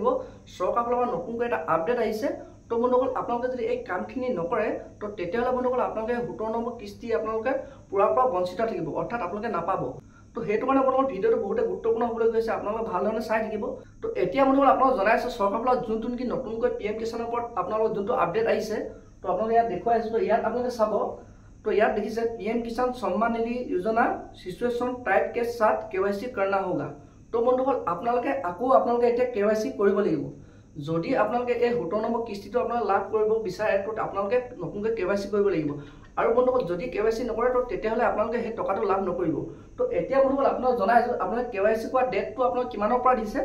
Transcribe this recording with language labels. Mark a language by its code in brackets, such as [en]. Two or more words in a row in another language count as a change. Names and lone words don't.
[as] চৰকাৰৰ ফালৰ পৰা নতুনকৈ এটা আপডেট আহিছে। তো বন্ধুসকল আপোনালোকে যদি এই কামখিনি নকৰে তো তেতিয়াহ'লে বন্ধুসকল আপোনালোকে 17 নম্বৰ কিস্তি আপোনালোকে পুৰাৰ পৰা বঞ্চিত থাকিব, অৰ্থাৎ আপোনালোকে নাপাব। তো সেইটো কাৰণে বন্ধুসকল ভিডিঅ'টো বহুতে গুৰুত্বপূৰ্ণ হ'বলৈ গৈছে, আপোনালোকে ভালধৰণে চাই থাকিব। তো এতিয়া বন্ধুসকল আপোনালোক জনাইছে চৰকাৰৰ ফালৰ যোনটো নেকি নতুনকৈ PM কিষাণৰ ওপৰত আপোনালোকৰ যোনটো আপডেট আহিছে, তো আপোনালোকে ইয়াত দেখুৱাই আছোঁ। তো ইয়াত আপোনালোকে চাব, [hi] तो यार देखिए PM किसान सम्मान निधि योजना [en] situation type [hi] के साथ KYC करना होगा। [as] तो बंधुসকল আপোনালোকে আকৌ আপোনালোকে এটা KYC কৰিব লাগিব। যদি আপোনালোকে এই 17 নম্বৰ কিস্তিটো আপোনালোকে লাভ কৰিব বিচাৰে তো আপোনালোকে নতুনকৈ KYC কৰিব লাগিব। আৰু বন্ধুসকল যদি KYC নকৰে তো তেতিয়াহ'লে আপোনালোকে সেই টকাটো লাভ নকৰিব। তো এতিয়া বন্ধুসকল আপোনালোক জনাইছো আপোনালোকে KYC কৰা ডেটটো আপোনালোক কিমানৰ পৰা দিছে।